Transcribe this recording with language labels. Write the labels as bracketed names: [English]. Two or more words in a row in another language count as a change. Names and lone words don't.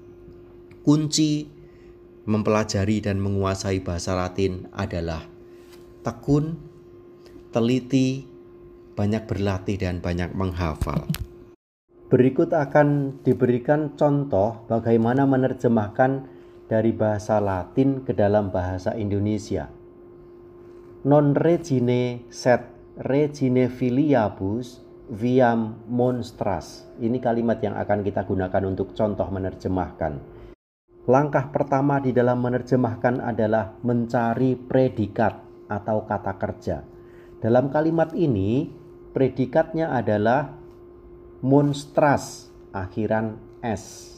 [Indonesian] Kunci mempelajari dan menguasai bahasa Latin adalah tekun, teliti, banyak berlatih, dan banyak menghafal. Berikut akan diberikan contoh bagaimana menerjemahkan dari bahasa Latin ke dalam bahasa Indonesia. [Latin] Non regine sed regine filiabus viam monstras. [Indonesian] Ini kalimat yang akan kita gunakan untuk contoh menerjemahkan. Langkah pertama di dalam menerjemahkan adalah mencari predikat atau kata kerja. Dalam kalimat ini, predikatnya adalah monstras, akhiran s.